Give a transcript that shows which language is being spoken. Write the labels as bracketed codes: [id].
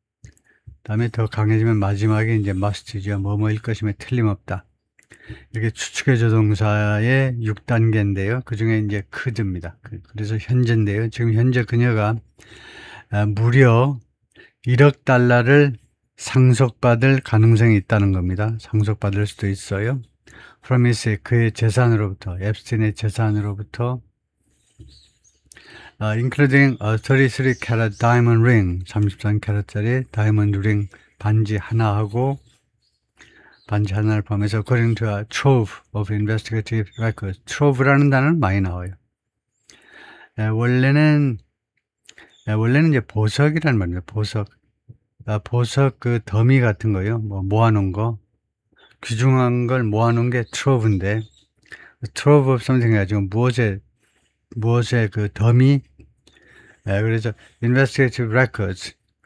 [ko] 그 다음에 더 강해지면 마지막에 이제 must죠. 뭐뭐일 것이면 틀림없다. 이렇게 추측의 조동사의 6단계인데요. 그 중에 이제 could입니다. 그래서 현재인데요. 지금 현재 그녀가 무려 1억 달러를 상속받을 가능성이 있다는 겁니다. 상속받을 수도 있어요. [en] From his, [ko] 그의 재산으로부터, 앱스틴의 재산으로부터, [en] including a 33 carat diamond ring, [ko] 33캐럿짜리 다이아몬드 링 반지 하나하고, 반지 하나를 포함해서 [en] according to a trove of investigative records. [ko] trove라는 단어는 많이 나와요. 원래는 이제 보석이라는 말이에요. 보석 그 더미 같은 거요. 모아놓은 거. 귀중한 걸 모아놓은 게 trove인데, trove of something 가지고 무엇의 그 더미, 그래서 investigative records.